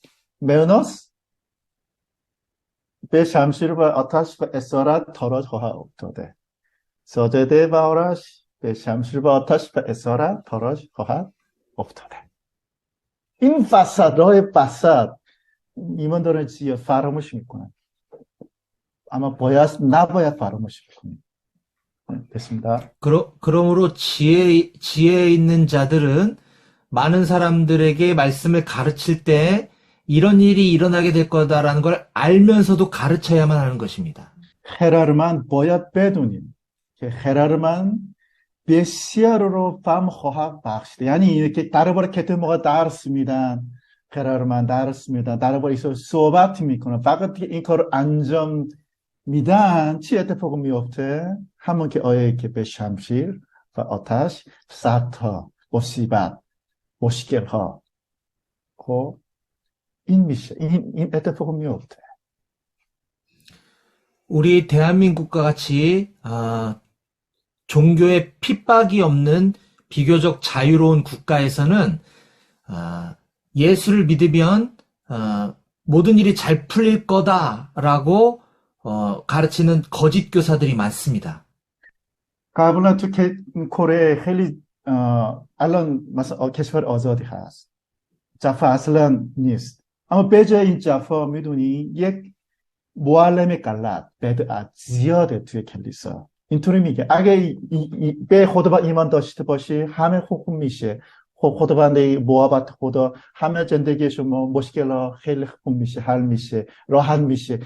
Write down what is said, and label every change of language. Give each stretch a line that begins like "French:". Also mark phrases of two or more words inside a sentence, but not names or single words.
Persian: مئونوس به شمشیر و آتش و اسارت تاراج خواهد افتاده. ساجده و آرش به شمشیر و آتش و اسارت تاراج خواهد افتاده. این وسط، راه وسط ایمانداران چیه؟ فراموش میکنن. اما نباید فراموش کنیم.
Korean: 됐습니다. 그러므로 지혜 있는 자들은 많은 사람들에게 말씀을 가르칠 때 이런 일이 일어나게 될 거다라는 걸 알면서도 가르쳐야만 하는 것입니다.
Persian: 헤라르만 باید بدونیم که 헤라르만 بسیار رو فهم خواهد بخشیده. یعنی اینه که درباره کتاب ما درس میدن، 헤라르만 درس میدن، درباره عیسی صحبت میکنن، فقط که این کار انجام میدن چی اتفاق میفته؟ همون که آیه که به شمشیر و آتش، سخت‌ها، مصیبت، مشکل‌ها، خب این میشه، این اتفاق میفته.
Korean: 우리 대한민국과 같이 종교에 핍박이 없는 비교적 자유로운 국가에서는 예수를 믿으면 모든 일이 잘 풀릴 거다라고 가르치는 거짓 교사들이 많습니다.
Persian: قبلا تو کره خیلی الان مثلا کشور آزادی هست، جفا اصلا نیست، اما به جای این جفا میدونی یک معلم غلط، بدعت زیاده توی کلیسا. اینطوری میگه اگه به خدا ایمان داشته باشی همه خوب میشه، خب خداوند محبت خدا همه زندگی شما مشکل خیلی خوب میشه، حل میشه، راحت میشه.